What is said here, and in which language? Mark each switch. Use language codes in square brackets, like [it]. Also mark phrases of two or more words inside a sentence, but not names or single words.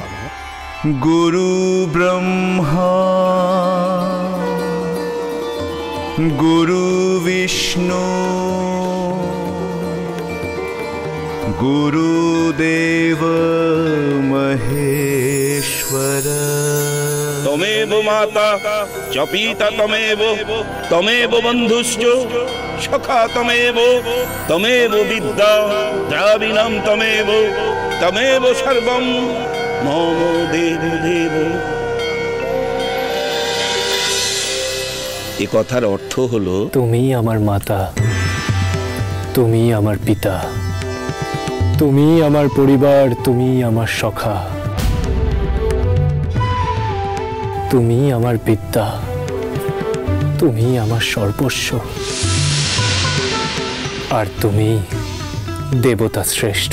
[sa] গুরু ব্রহ্মা গুরু বিষ্ণু গুরুদেব মহেশ্বর। তমেব মাতা চ পিতা তমেব, তমেব বন্ধুশ্চ সখা তমেব, তমেব বিদ্যা দ্রাবিণাম তমেব, তমেব সর্বম মম দেব দেব। [bn] এ কথার অর্থ হলো, তুমি আমার মাতা, তুমি আমার পিতা, তুমি আমার পরিবার, তুমি আমার সখা, তুমি আমার বিদ্যা, তুমি আমার সর্বস্ব, আর তুমি দেবতা শ্রেষ্ঠ।